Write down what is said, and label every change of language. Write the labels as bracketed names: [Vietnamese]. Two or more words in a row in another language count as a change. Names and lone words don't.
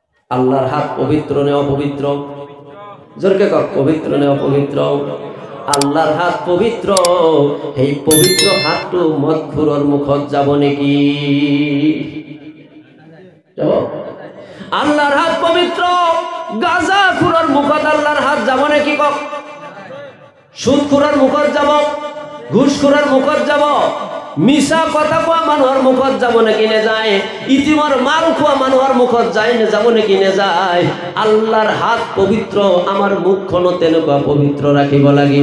[Assamese] আল্লাহর হাত পবিত্র নে অপবিত্র? জোরকে কক, পবিত্র নে অপবিত্র? আল্লাহর হাত পবিত্র। এই পবিত্র হাতটো মদখুরর মুখত যাব নাকি? আল্লাহর হাত পবিত্র, গাঁজাখুরর মুখত আল্লাহর হাত যাব নাকি? কক, সুদখুরর মুখত যাব, ঘুষখুরর মুখত যাব, মিছা কথা কোয়া মানুহৰ মুখত যাব নাকি নেযায়? ইতিমৰ মাল খোৱা মানুহৰ মুখত যায় নে যাব নাকি নেযায়? আল্লাহৰ হাত পবিত্ৰ, আমাৰ মুখখনো তেনেকুৱা পবিত্ৰ ৰাখিব লাগিব।